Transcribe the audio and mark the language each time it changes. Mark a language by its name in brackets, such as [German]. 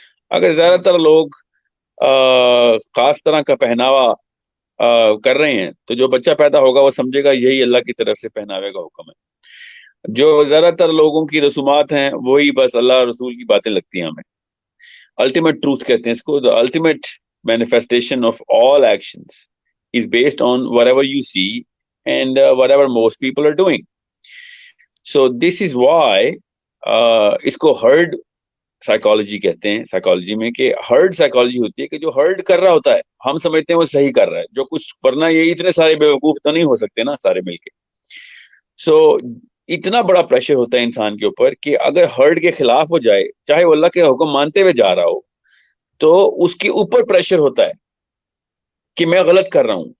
[Urdu] اگر زیادہ تر لوگ خاص طرح کا پہناوا کر رہے ہیں تو جو بچہ پیدا ہوگا وہ سمجھے گا یہی اللہ کی طرف سے پہناوے کا حکم ہے. جو زیادہ تر لوگوں کی رسومات ہیں وہی بس اللہ رسول کی باتیں لگتی ہیں ہمیں. الٹیمیٹ ٹروتھ کہتے ہیں اس کو. [English] the ultimate manifestation of all actions is based on whatever you see and whatever most people are doing. So this is why [Urdu] اس کو ہرڈ سائیکالوجی کہتے ہیں. سائیکالوجی میں کہ ہرڈ سائیکالوجی ہوتی ہے کہ جو ہرڈ کر رہا ہوتا ہے ہم سمجھتے ہیں وہ صحیح کر رہا ہے, جو کچھ, ورنہ یہ اتنے سارے بیوقوف تو نہیں ہو سکتے نا سارے مل کے. سو اتنا بڑا پریشر ہوتا ہے انسان کے اوپر کہ اگر ہرڈ کے خلاف ہو جائے, چاہے وہ اللہ کے حکم مانتے ہوئے جا رہا ہو, تو اس کے اوپر پریشر ہوتا ہے کہ میں غلط کر رہا ہوں.